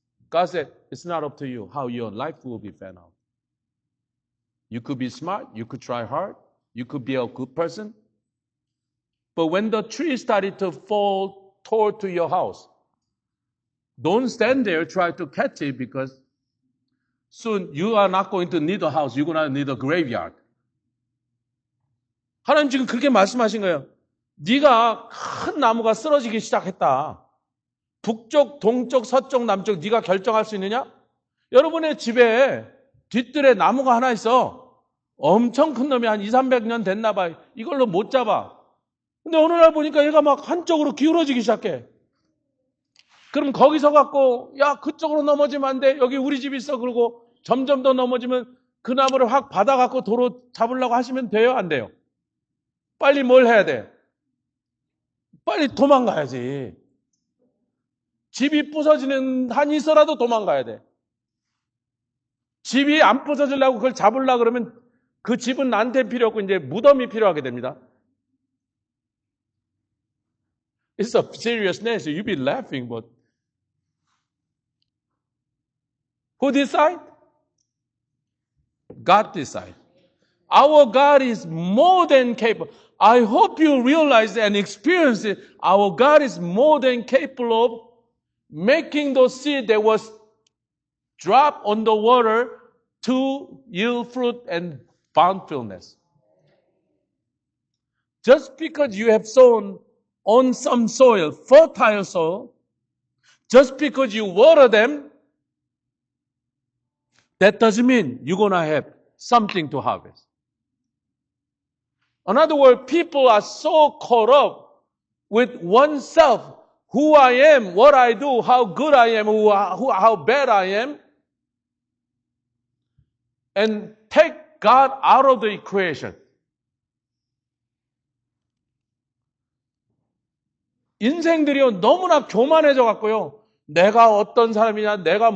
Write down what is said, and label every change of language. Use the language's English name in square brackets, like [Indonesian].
[English] God said, it's not up to you how your life will be found out. You could be smart. You could try hard. You could be a good person. But when the tree started to fall toward to your house, don't stand there try to catch it because soon you are not going to need a house. You're going to need a graveyard. [Korean] 하나님 지금 그렇게 말씀하신 거예요. 네가 큰 나무가 쓰러지기 시작했다. 북쪽, 동쪽, 서쪽, 남쪽 네가 결정할 수 있느냐? 여러분의 집에 뒷뜰에 나무가 하나 있어. 엄청 큰 놈이 한 200~300년 됐나 봐. 이걸로 못 잡아. 근데 어느 날 보니까 얘가 막 한쪽으로 기울어지기 시작해. 그럼 거기서 갖고 야 그쪽으로 넘어지면 안 돼. 여기 우리 집 있어. 그러고 점점 더 넘어지면 그 나무를 확 받아 갖고 도로 잡으려고 하시면 돼요? 안 돼요? 빨리 뭘 해야 돼? 빨리 도망가야지. 집이 부서지는 한이 있어라도 도망가야 돼. 집이 안 부서지려고 그걸 잡으려고 그러면 그 집은 나한테 필요 없고 이제 무덤이 필요하게 됩니다. [English] It's a seriousness. You be laughing, but who decide? God decide. Our God is more than capable. I hope you realize and experience it. Our God is more than capable of making those seed that was dropped on the water to yield fruit and bountifulness. Just because you have sown on some soil, fertile soil, just because you water them, that doesn't mean you're going to have something to harvest. In other words, people are so caught up with oneself, who I am, what I do, how good I am, how bad I am, and take God out of the equation. [Korean] 인생들이 너무나 교만해져 갖고요. 내가 어떤 사람이냐, 내가